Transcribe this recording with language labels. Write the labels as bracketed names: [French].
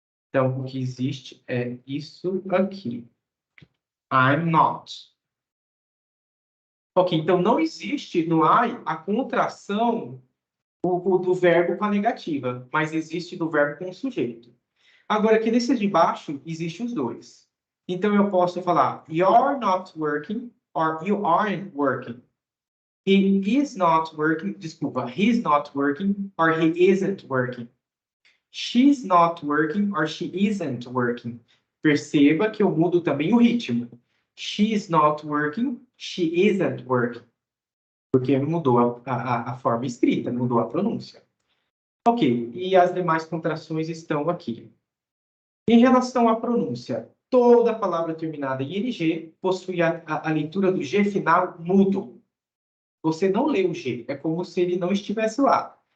[Portuguese] Então, o que existe é isso aqui. [English] I'm not. [Portuguese] Ok, então não existe no I a contração do verbo com a negativa, mas existe do verbo com o sujeito. Agora, aqui nesse de baixo, existem os dois. Então, eu posso falar [English] you're not working or you aren't working. He is not working, [Portuguese] desculpa, [English] he's not working or he isn't working. She's not working or she isn't working. [Portuguese] Perceba que eu mudo também o ritmo. [English] She's not working, she isn't working. [Portuguese] Porque mudou a forma escrita, mudou a pronúncia. Ok, e as demais contrações estão aqui. Em relação à pronúncia, toda palavra terminada em NG possui a leitura do G final mudo. Você não lê o G, é como se ele não estivesse lá.